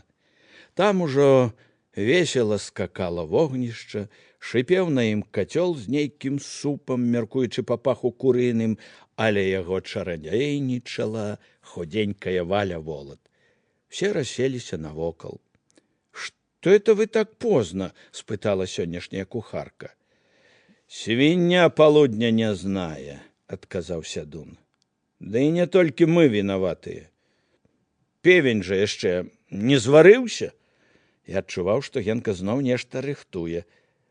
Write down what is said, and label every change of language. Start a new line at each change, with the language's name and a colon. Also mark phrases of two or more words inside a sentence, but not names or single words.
Belarusian: Там ужо весела скакала вогнішча, шыпеў на ім кацёл з нейкім супам, мяркуючы па паху курыным, але яго чарадзейнічала худенькая Валя Волат. Все расселіся навокал.
Russian: «Что это вы так поздно?» —
Belarusian: спытала сённяшняя кухарка. «Свіння полудня не знае», — адказаў Сядун. «Да і не толькі мы вінаватыя. Певень жа яшчэ не зварыўся». Я адчуваў, што Генка зноў нешта рыхтуе.